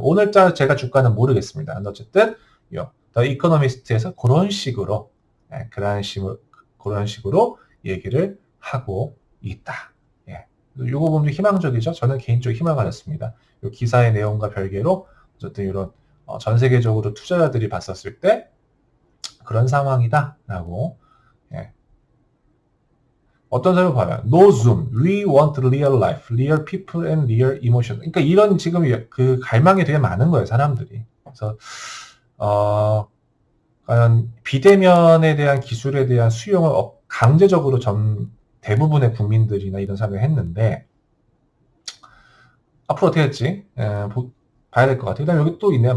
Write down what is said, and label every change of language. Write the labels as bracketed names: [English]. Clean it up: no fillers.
[Korean] 오늘자 제가 주가는 모르겠습니다. 어쨌든 더 이코노미스트에서 그런 식으로 그런 식으로 얘기를 하고 있다. 예. 요거 보면 희망적이죠. 저는 개인적으로 희망을 가졌습니다. 요 기사의 내용과 별개로 어쨌든 이런 전 세계적으로 투자자들이 봤었을 때 그런 상황이다라고. 예. 어떤 사람을 봐요. [English] No Zoom, we want real life, real people and real emotion. [Korean] 그러니까 이런 지금 그 갈망이 되게 많은 거예요, 사람들이. 그래서 과연 비대면에 대한 기술에 대한 수용을 강제적으로 대부분의 국민들이나 이런 사람들이 했는데 앞으로 어떻게 될지 봐야 될 것 같아요. 그다음에 여기 또 있네요.